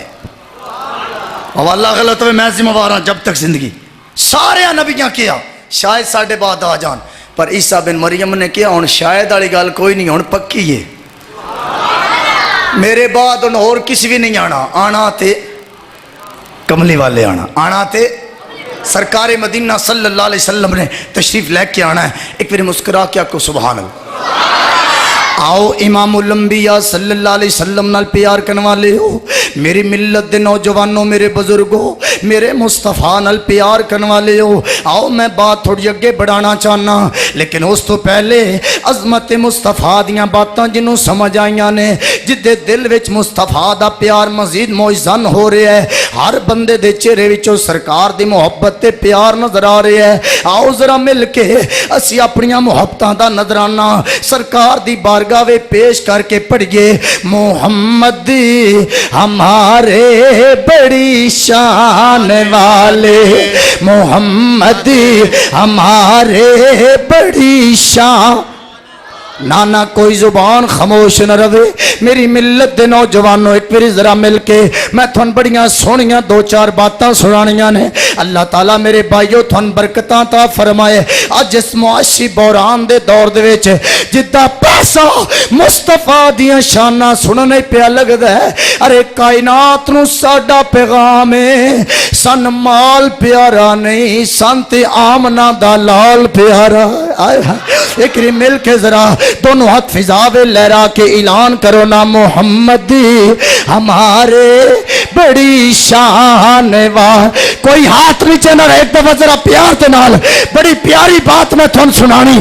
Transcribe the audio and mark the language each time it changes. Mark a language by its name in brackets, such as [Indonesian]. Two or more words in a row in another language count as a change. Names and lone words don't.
[Urdu] حوالہ غلط ہوئے میں ذمہ وار ہوں جب تک زندگی. [Punjabi] سارے نبیاں کیا شاید ساڈے بعد آ جان، پر عیسیٰ بن مریم نے کیا ہن شاید والی گل کوئی نہیں، ہن پکی ہے میرے بعد ہن اور کسی بھی نہیں آنا. آنا تے کملی والے آنا تے سرکار مدینہ [Arabic] صلی اللہ علیہ وسلم [Punjabi] نے تشریف لے کے آنا ہے. ایک بار مسکرا کیا کو سبحان اللہ. آؤ [Arabic] امام الانبیاء صلی اللہ علیہ وسلم [Punjabi] نال پیار کرنے والے ہو، میری ملت دے نوجوانوں، میرے بزرگوں، میرے مصطفیٰ نال پیار کرنے والے ہو. آؤ میں بات تھوڑی اگے بڑھانا چاہنا، لیکن اس تو پہلے عظمت مصطفیٰ دیاں باتاں جنوں سمجھ آئیاں نے، جدے دل وچ مصطفیٰ دا پیار مزید موجزن ہو رہا ہے، ہر بندے دے چہرے وچوں سرکار دی محبت تے پیار نظر آ رہا ہے. آؤ ذرا مل کے اسی اپنیاں محبتاں دا نظرانہ سرکار دی بارگاہ پیش کر کے پڑھئے. [Urdu] محمد ہمارے بڑی شان والے، محمد ہمارے بڑی شان. نانا کوئی زبان خاموش نہ رہے. [Punjabi] میری ملت دے نوجوانوں ایک پھر ذرا مل کے میں تھن بڑیاں سونیاں دو چار باتاں سنانیاں نے. اللہ تعالیٰ میرے بھائیو تھن برکتاں تا فرمائے. اج اس معاشی بحران دے دور دے وچ جدا پیسہ مصطفیٰ دیاں شاناں سننے پیا لگدا ہے، ارے کائنات نو ساڈا پیغام ہے سن مال پیارا نہیں سن تے آمنہ دا لال پیارا. [Urdu] ایک مل کے ذرا دونوں ہاتھ فضا میں لہرا کے اعلان کرو نا، محمد ہمارے بڑی شان واہ. کوئی ہاتھ نیچے نہ رہے. [Punjabi] ایک دفعہ ذرا پیار دے نال بڑی پیاری بات میں تھن سنانی.